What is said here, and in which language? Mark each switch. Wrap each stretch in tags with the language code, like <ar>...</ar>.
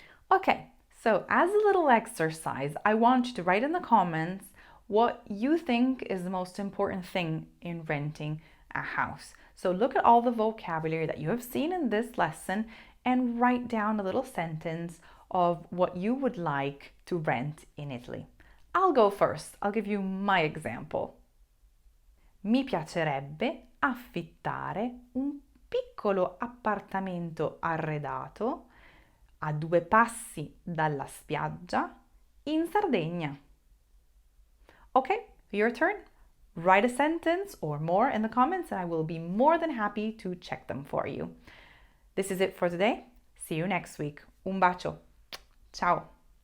<en>Okay, so as a little exercise, I want you to write in the comments what you think is the most important thing in renting a house. So look at all the vocabulary that you have seen in this lesson and write down a little sentence of what you would like to rent in Italy. I'll go first. I'll give you my example.</en> <it>Mi piacerebbe affittare un piccolo appartamento arredato a 2 passi dalla spiaggia in Sardegna.</it> <en>Okay, your turn. Write a sentence or more in the comments and I will be more than happy to check them for you. This is it for today. See you next week.</en> <it>Un bacio. Ciao.</it>